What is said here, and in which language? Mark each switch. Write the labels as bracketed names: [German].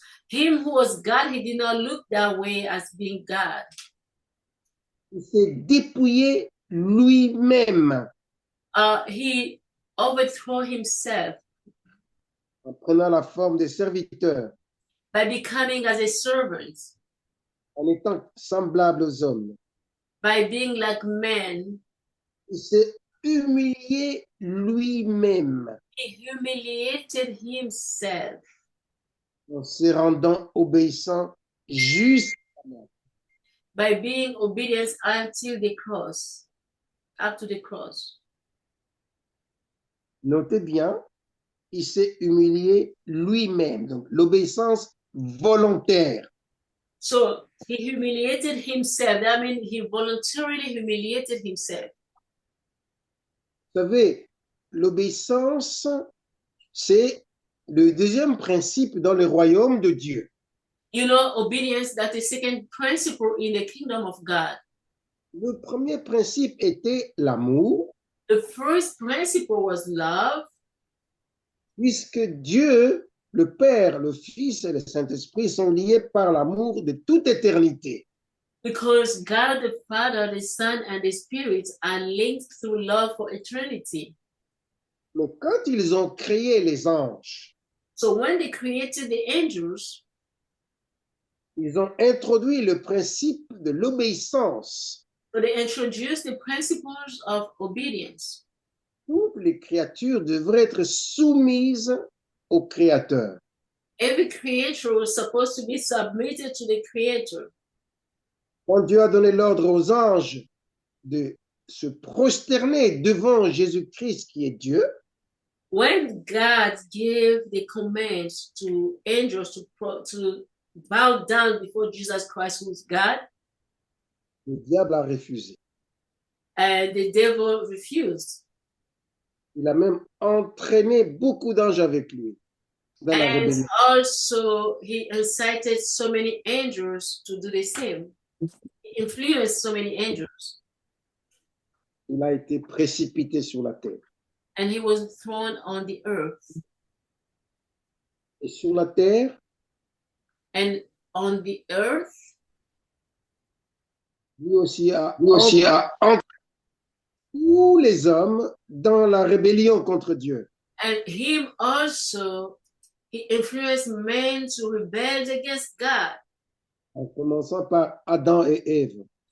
[English] Him who was God, he did not look that way as being God. [French] Il s'est dépouillé lui-même [English] He overthrew himself [French] en prenant la forme de serviteur, [English] by becoming as a servant, [French] en étant semblable aux hommes. [English] by being like men. [French] Il s'est humilié lui-même [English] He humiliated himself [French] en se rendant obéissant jusqu'à la mort. [English] by being obedient until the cross, up to the cross. [French] Notez bien, il s'est humilié lui-même. Donc, l'obéissance volontaire. [English] So he humiliated himself. That means he voluntarily humiliated himself. [French] Vous savez, l'obéissance, c'est le deuxième principe dans le royaume de Dieu. [English] You know, obedience, that's the second principle in the kingdom of God. [French] Le premier principe était l'amour, [English] The first principle was love, [French] puisque Dieu, le Père, le Fils et le Saint-Esprit sont liés par l'amour de toute éternité. [English] because God the Father, the Son, and the Spirit are linked through love for eternity. [French] Mais quand ils ont créé les anges, [English] So when they created the angels, [French] ils ont introduit le principe de l'obéissance. [English] so they introduced the principles of obedience. [French] Toutes les créatures devraient être soumises au Créateur. [English] Every creature was supposed to be submitted to the Creator. [French] Quand Dieu a donné l'ordre aux anges de se prosterner devant Jésus-Christ qui est Dieu, [English] When God gave the commands to angels to bow down before Jesus Christ, who is God, [French] le diable a refusé. [English] and the devil refused. [French] Il a même entraîné beaucoup d'anges avec lui dans la [English] And [French] rébellion. [English] also, he incited so many angels to do the same. He influenced so many angels, [French] Il a été précipité sur la terre. [English] and he was thrown on the earth. [French] Et sur la terre, [English] And on the earth, [French] lui aussi a entraîné tous les hommes dans la rébellion contre Dieu. [English] and him also, he influenced men to rebel against God [French] En commençant par Adam et Ève,